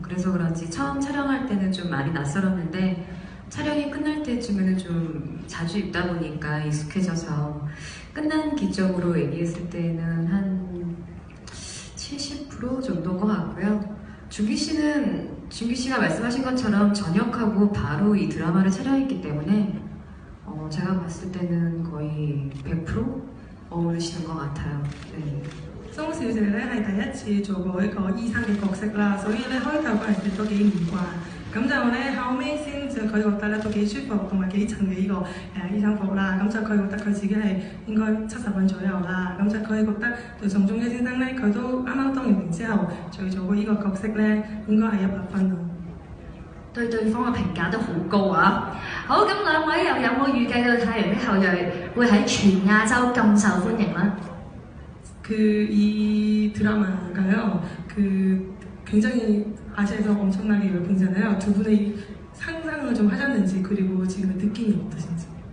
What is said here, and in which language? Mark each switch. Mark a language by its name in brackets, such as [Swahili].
[Korean] 그래서 그런지 처음 촬영할 때는 좀 많이 낯설었는데 촬영이 끝날 때쯤에는 좀 자주 입다 보니까 익숙해져서 끝난 기점으로 얘기했을 때는 한 70% 정도인 것 같고요. 준기 씨가 말씀하신 것처럼 전역하고 바로 이 드라마를 촬영했기 때문에 제가 봤을 때는 거의 100% 어울리시는 것 같아요. 네. [Cantonese] 蘇小姐咧係第一次做過一個醫生嘅角色啦，所以咧開頭嗰陣時都幾唔慣，咁就咧後尾先就佢覺得咧都幾舒服同埋幾襯嘅呢個醫生服啦，咁就佢覺得佢自己係應該70分左右啦，咁就佢覺得對宋仲基先生咧佢都啱啱當完兵之後，再做過呢個角色咧應該係100分咯。對對方嘅評價都好高啊！好，咁兩位又有冇預計到《太陽的後裔》會喺全亞洲咁受歡迎呢？ [Korean] 이 드라마가요, 굉장히 아시아에서 엄청나게 열풍이잖아요. 두 분의 상상을 좀 하셨는지 그리고 지금의 느낌이 어떠신지?